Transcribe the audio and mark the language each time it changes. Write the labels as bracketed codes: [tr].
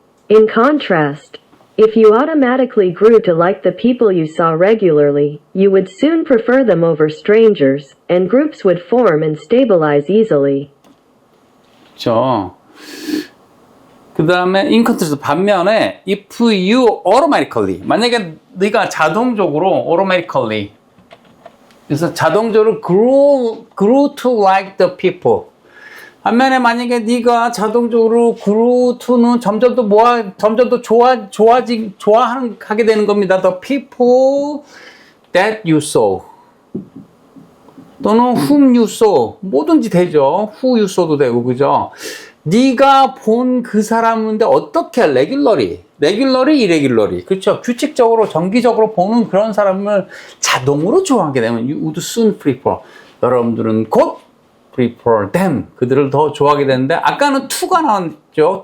[en] In contrast, if you automatically grew to like the people you saw regularly, you would soon prefer them over strangers, and groups would form and stabilize easily. [ko] 그렇죠. 그 다음에 in contrast, 반면에 [en] if you automatically, [ko] 만약에 네가 자동적으로 automatically, 그래서 자동적으로 [en] grew to like the people, [ko] 반면에 만약에 네가 자동적으로 grew to는 점점 더 좋아하게 되는 겁니다. [en] The people that you saw, [ko] 또는 [en] whom you saw, [ko] 뭐든지 되죠. who you saw도 되고, 그죠? 네가 본 그 사람인데 어떻게 regularly, irregularly, 그렇죠? 규칙적으로, 정기적으로 보는 그런 사람을 자동으로 좋아하게 되면 [en] you would soon prefer, [ko] 여러분들은 곧 [en] prefer them, [ko] 그들을 더 좋아하게 되는데, 아까는 to가 나왔죠.